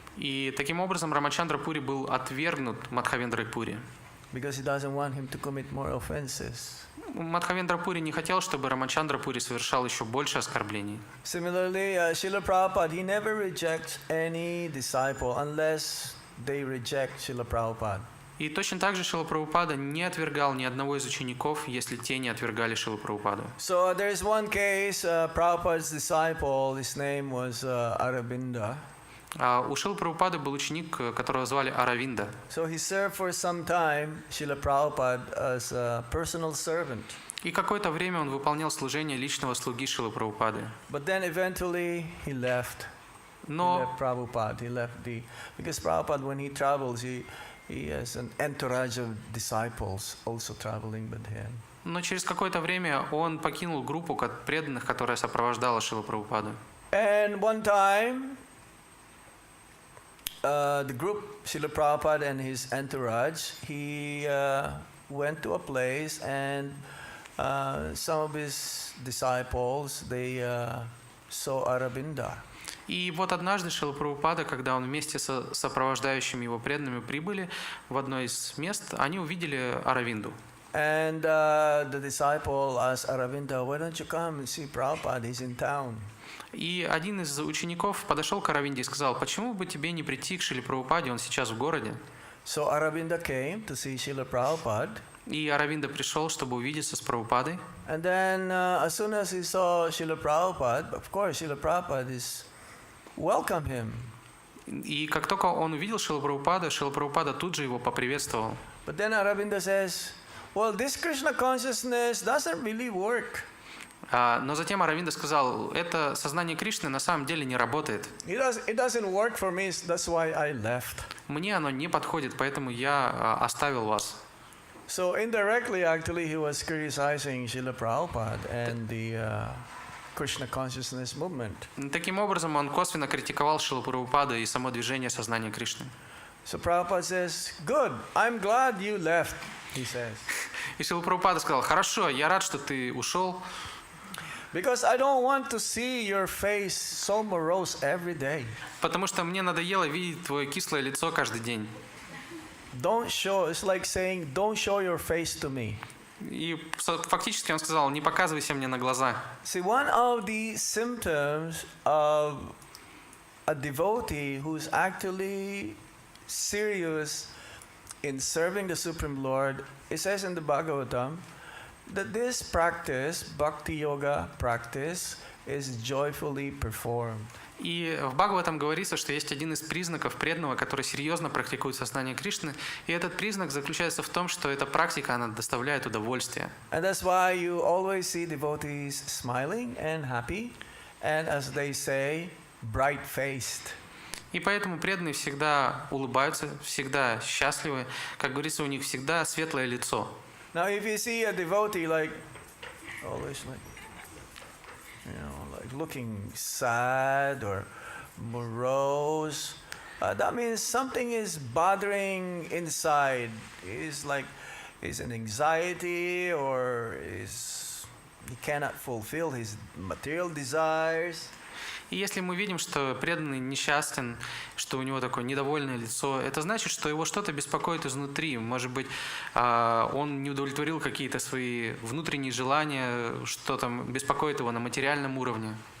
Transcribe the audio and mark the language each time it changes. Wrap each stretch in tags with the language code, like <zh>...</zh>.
<ru>И таким образом Рамачандра Пури был отвергнут Мадхавендрой Пури.</ru> <en>Because he doesn't want him to commit more offenses.</en> <ru>Мадхавендра Пури не хотел, чтобы Рамачандра Пури совершал еще больше оскорблений.</ru> <en>Similarly, Srila Prabhupada, he never rejects any disciple unless they reject Srila Prabhupada.</en> <ru>И точно так же Шрила Прабхупада не отвергал ни одного из учеников, если те не отвергали Шрилу Прабхупаду.</ru> <en>So there is one case, Prabhupada's disciple, his name was Aravinda.</en> <ru>У Шрилы Прабхупады был ученик, которого звали Аравинда.</ru> <en>So he served for some time Srila Prabhupada as a personal servant.</en> <ru>И какое-то время он выполнял служение личного слуги Шрилы Прабхупады.</ru> <en>But then eventually he left.</en> <ru>Но</ru> <en>He left Prabhupada. Because Prabhupada, when he travels, he has an entourage of disciples also traveling with him.</en> <ru>Но через какое-то время он покинул группу преданных, которая сопровождала Шрилу Прабхупаду.</ru> <en>And one time, the group, Srila Prabhupada and his entourage, he went to a place and some of his disciples, they saw Aravinda.</en> <ru>И вот однажды Шрила Прабхупада, когда он вместе со сопровождающими его преданными прибыли в одно из мест, они увидели Аравинду.</ru> <en>And the disciple asked Aravinda, why don't you come and see Prabhupada, he's in town.</en> <ru>И один из учеников подошел к Аравинде и сказал, почему бы тебе не прийти к Шриле Прабхупаде, он сейчас в городе.</ru> <en>So Aravinda came to see Srila Prabhupada.</en> <ru>И Аравинда пришел, чтобы увидеться с Прабхупадой.</ru> <en>And then as soon as he saw Srila Prabhupada, of course Srila Prabhupada is welcome him.</en> <ru>И как только он увидел Шрилу Прабхупаду, Шрила Прабхупада тут же его поприветствовал.</ru> <en>But then Aravinda says, well, this Krishna consciousness doesn't really work.</en> <ru>Но затем Аравинда сказал, это сознание Кришны на самом деле не работает.</ru> <en>It doesn't work for me, that's why I left.</en> <ru>Мне оно не подходит, поэтому я оставил вас.</ru> <en>So indirectly, actually, he was criticizing Srila Prabhupada and the Krishna consciousness movement.</en> <ru>Таким образом, он косвенно критиковал Шрилу Прабхупаду и само движение сознания Кришны.</ru> <en>So Prabhupada says, good, I'm glad you left, he says.</en> <ru>И Шрила Прабхупада сказал, хорошо, я рад, что ты ушел.</ru> <en>Because I don't want to see your face so morose every day.</en> <ru>Потому что мне надоело видеть твое кислое лицо каждый день.</ru> <en>It's like saying, don't show your face to me.</en> <ru>И фактически он сказал, не показывайся мне на глаза.</ru> <en>See, one of the symptoms of a devotee who's actually serious in serving the Supreme Lord, it says in the Bhagavatam, that this practice, Bhakti Yoga practice, is joyfully performed.</en> <ru>И в Бхагаватам говорится, что есть один из признаков преданного, который серьезно практикует сознание Кришны, и этот признак заключается в том, что эта практика, она доставляет удовольствие.</ru> <en>And that's why you always see devotees smiling and happy, and as they say, bright-faced.</en> <ru>И поэтому преданные всегда улыбаются, всегда счастливы, как говорится, у них всегда светлое лицо.</ru> <en>Now, if you see a devotee like always looking sad or morose, that means something is bothering inside. It's an anxiety, or he cannot fulfill his material desires.</en> <ru>И если мы видим, что преданный несчастен, что у него такое недовольное лицо, это значит, что его что-то беспокоит изнутри. Может быть, он не удовлетворил какие-то свои внутренние желания, что там беспокоит его на материальном уровне.</ru>